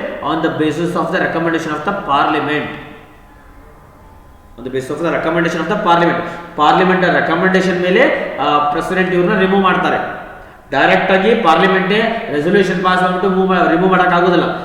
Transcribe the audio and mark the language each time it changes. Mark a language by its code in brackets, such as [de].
[en] On the basis of the recommendation of the parliament. on the basis of the recommendation of the parliament. [kn] Parliament recommendation ಮೇಲೆ president ಇವ್ರನ್ನ remove ಮಾಡ್ತಾರೆ. Direct ಆಗಿ ಪಾರ್ಲಿಮೆಂಟೇ resolution pass ಮಾಡ್ಬಿಟ್ಟು remove ಮಾಡೋಕ್ಕಾಗೋದಿಲ್ಲ.